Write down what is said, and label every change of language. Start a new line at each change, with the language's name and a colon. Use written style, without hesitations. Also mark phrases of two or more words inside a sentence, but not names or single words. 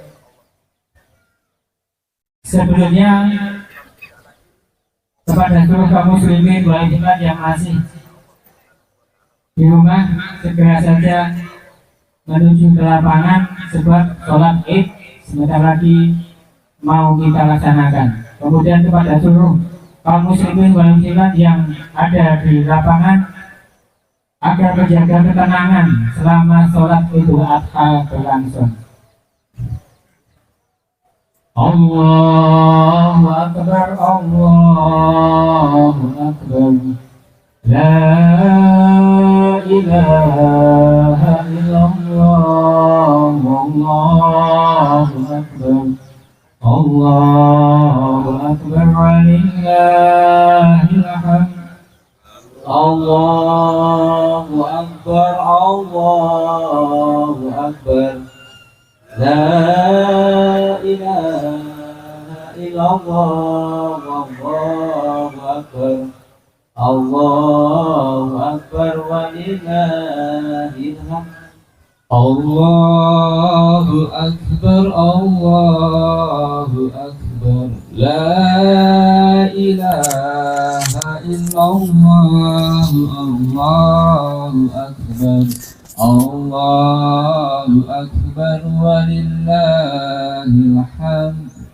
Indonesian: Sebelumnya kepada seluruh kaum
Arabic: المسلمين والمسلمات
Indonesian: yang masih di rumah, segera saja menuju ke lapangan sebab sholat Id sebentar lagi mau kita laksanakan. Kemudian kepada seluruh kaum
Arabic: المسلمين والمسلمات
Indonesian: yang ada di lapangan agar menjaga ketenangan selama sholat Idul Adha berlangsung.
Arabic: الله أكبر الله أكبر لا إله إلا الله والله أكبر الله أكبر ولله الحمد. الله أكبر الله أكبر لا إله إلا الله والله أكبر الله أكبر ولله الحمد. الله أكبر الله أكبر لا إله إلا الله الله أكبر الله أكبر ولله الحمد.